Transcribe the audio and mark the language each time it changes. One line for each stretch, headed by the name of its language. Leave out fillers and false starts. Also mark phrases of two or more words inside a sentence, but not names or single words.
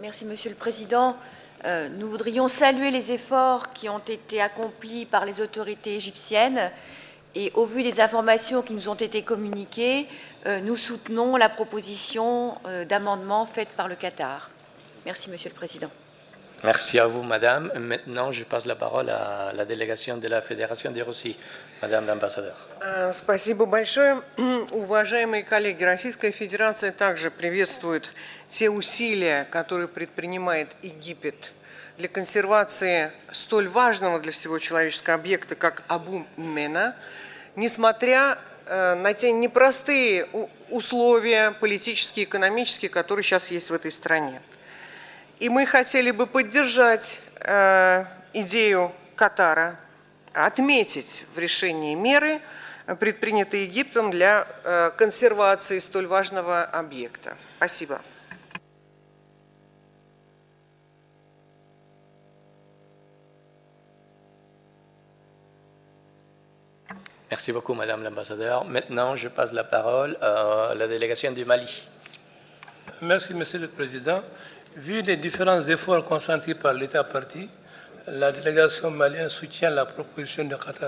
French: Merci, Monsieur le Président. Nous voudrions saluer les efforts qui ont été accomplis par les autorités égyptiennes et au vu des informations qui nous ont été communiquées, nous soutenons la proposition d'amendement faite par le Qatar. Merci, Monsieur le Président. Merci à vous, Madame. Maintenant, je passe la parole à la délégation de la Fédération de Russie. Madame l'ambassadeur.
Russian: Спасибо большое. Уважаемые коллеги, Российская Федерация также приветствует те усилия, которые предпринимает Египет для консервации столь важного для всего человеческого объекта, как Абу-Мена, несмотря на те непростые условия политические, экономические, которые сейчас есть в этой стране. И мы хотели бы поддержать идею Катара, отметить в решении меры, предпринятые Египтом для консервации столь важного объекта. Спасибо.
French: Merci beaucoup, Madame l'ambassadeur. Maintenant, je passe la parole à la délégation du Mali. Merci, Monsieur le Président. Vu les différents efforts consentis par l'État parti, la délégation malienne soutient la proposition de Qatar.